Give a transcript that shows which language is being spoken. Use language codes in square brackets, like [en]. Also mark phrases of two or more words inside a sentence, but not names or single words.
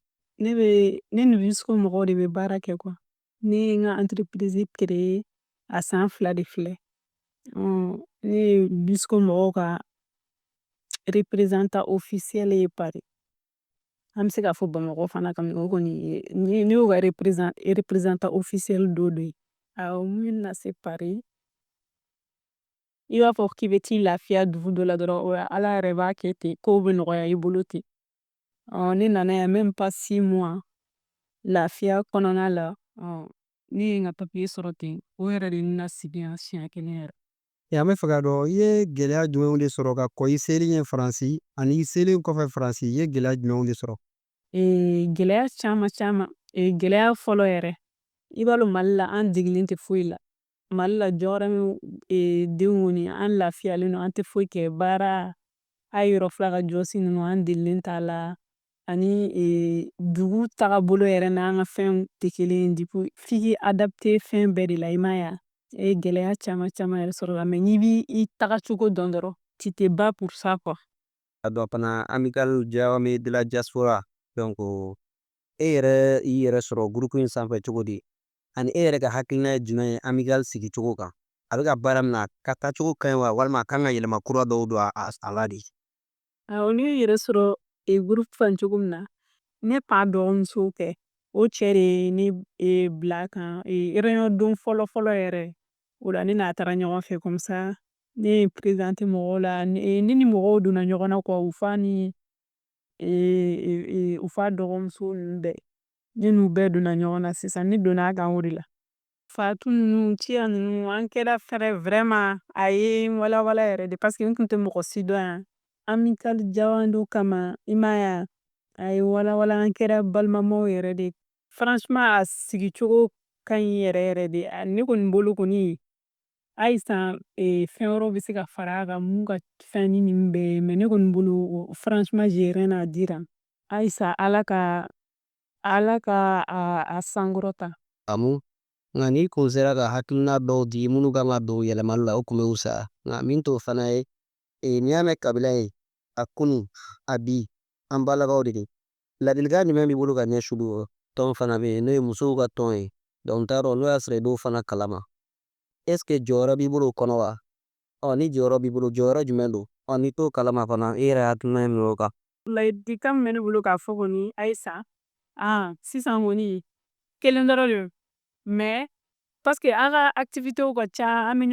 [bm] Ne ni Visco mɔgɔw de bɛ baara kɛ quoi ne ye n ka entreprise créer a san 2 de filɛ ne ye Visco mɔgɔw ka [fr] représentant officiel [bm] ye Paris an bɛ se k'a fɔ Bamakɔ fana kan o kɔni ne y'o ka [fr] représentant officiel [bm] dɔ de ye mun na se Paris i b'a fɔ k'i bɛ t'i lafiya dugu dɔ la dɔrɔn Ala yɛrɛ b'a kɛ ten kow bɛ nɔgɔya i bolo ten ne nana yan [fr] même pas [bm] 6 mois lafiya kɔnɔna la ne ye n ka papier sɔrɔ ten o yɛrɛ de ye ne lasigi yan siɲɛ kelen yɛrɛ. An bɛ fɛ k'a dɔn i ye gɛlɛya jumɛnw de sɔrɔ ka kɔn i seli ɲɛ Faransi ani i selen kɔfɛ Faransi i ye gɛlɛya jumɛnw de sɔrɔ. Gɛlɛya caman caman gɛlɛya fɔlɔ yɛrɛ i b'a dɔn Mali la an degelen tɛ foyi la Mali la Jɔgɔrɛmɛ denw kɔni an lafiyalen don an tɛ foyi kɛ baara a yɔrɔ fila ka jɔsi ninnu an delilen t'a la ani dugu tagabolo yɛrɛ n'an ka fɛnw tɛ kelen ye f'i k'i adapte fɛn bɛɛ de la i m'a ye gɛlɛya caman caman yɛrɛ sɔrɔ la mais n'i b'i tagacogo dɔn dɔrɔn [fr] tu te bats pour ça quoi. [bm] A dɔn fana amical Jawame [fr] de la diaspora [bm] donc e yɛrɛ y'i yɛrɛ sɔrɔ groupe in sanfɛ cogo di ani e yɛrɛ ka hakilina ye jumɛn ye amical sigi cogo kan a bɛ ka baara min na ka taacogo ka ɲi wa walima a kan ka yɛlɛma kura dɔw don a la de. Ne ye yɛrɛ sɔrɔ groupe fan cogo min na ne pa dɔgɔmuso kɛ o cɛ de ye ne bila a kan réunion don fɔlɔ fɔlɔ yɛrɛ o la ne n'a taara ɲɔgɔn fɛ [fr] comme ça [bm] ne ye présenter mɔgɔw la ne ni mɔgɔw donna ɲɔgɔn na quoi u fa ni u fa dɔgɔmuso ninnu bɛɛ ne n'u bɛɛ donna ɲɔgɔn na sisan ne donna a kan o de la. Fatu ninnu Ciya ninnu an kɛra fɛrɛ vraiment a ye n walawala yɛrɛ de [fr] parce que [bm] n tun tɛ mɔgɔ si dɔn yan amical Jawando kama i m'a ye a ye walawala an kɛra balimamaw yɛrɛ de franchement a sigicogo ka ɲi yɛrɛ yɛrɛ de ne kɔni bolo kɔni halisa fɛn wɛrɛw bɛ se ka fara a kan mun ka fɛn ni nin bɛɛ ye mais ne kɔni bolo [fr] franchement j'ai rien à dire [bm] halisa Ala ka a sankɔrɔta. Amu nka n'i kun sera ka hakilina dɔw di minnu kan ka don yɛlɛmali la o tun bɛ fisaya nka min t'o fana ye n'i y'a mɛn kabila ye a kunun a bi an balakaw de don ladilikan jumɛn b'i bolo ka ɲɛsin olu ma tɔn fana bɛ yen n'o ye musow ka tɔn ye donc n t'a dɔn n'o y'a sɔrɔ i b'o fana kalama [fr] est ce que [bm] jɔyɔrɔ b'i bolo o kɔnɔ wa ni jɔyɔrɔ b'i bolo jɔyɔrɔ jumɛn don n'i t'o kalama fana e yɛrɛ hakilina ye min ye o kan. Ladilikan min bɛ ne bolo k'a fɔ kɔni halisa sisan kɔni kelen dɔrɔn de don [fr] mais parce que [bm] an ka activité ka ca an bɛ